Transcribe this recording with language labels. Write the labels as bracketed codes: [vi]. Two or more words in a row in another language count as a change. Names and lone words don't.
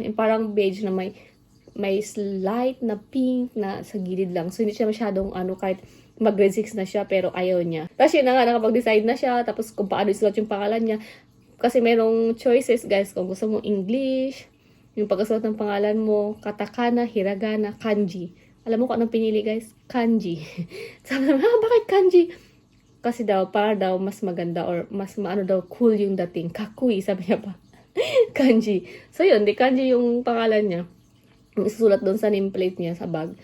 [tl] Yung parang beige na may slight na pink na sa gilid lang. So hindi siya masyadong kahit mag-grade 6 na siya, pero ayaw niya. Tapos yun na nga, nakapag-decide na siya, tapos kung paano isulat yung pangalan niya. Kasi merong choices guys, kung gusto mo English, yung pagkasulat ng pangalan mo, katakana, hiragana, kanji. Alam mo kung anong pinili guys? Kanji. Sabi naman, bakit kanji? Kasi daw, para daw mas maganda or mas daw cool yung dating. Kakui, sabi niya pa. Kanji. So yun, di kanji yung pangalan niya. Isusulat doon sa nameplate niya sa bag.